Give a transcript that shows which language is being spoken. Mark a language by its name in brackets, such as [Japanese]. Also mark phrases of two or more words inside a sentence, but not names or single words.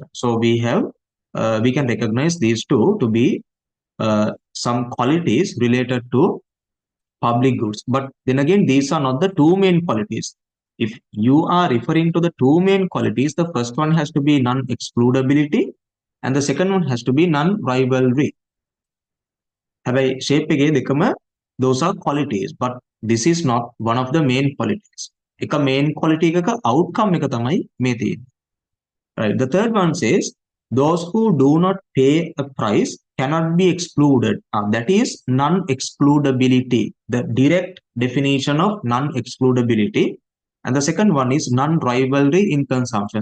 [English] So we can recognize these two to be some qualities related to public goods. But then again, these are not the two main qualities. If you are referring to the two main qualities, the first one has to be non-excludability and the second one has to be non-rivalry. [Sinhala] හැබැයි shape එකේ දෙකම [English] those are qualities, but this is not one of the main qualities. [Sinhala] එක [English] main quality [Sinhala] එකක outcome එක තමයි මේ තියෙන්නේ. [English] Right. The third one says those who do not pay a price cannot be excluded. That is non-excludability, the direct definition of non-excludability. And the second one is non-rivalry in consumption.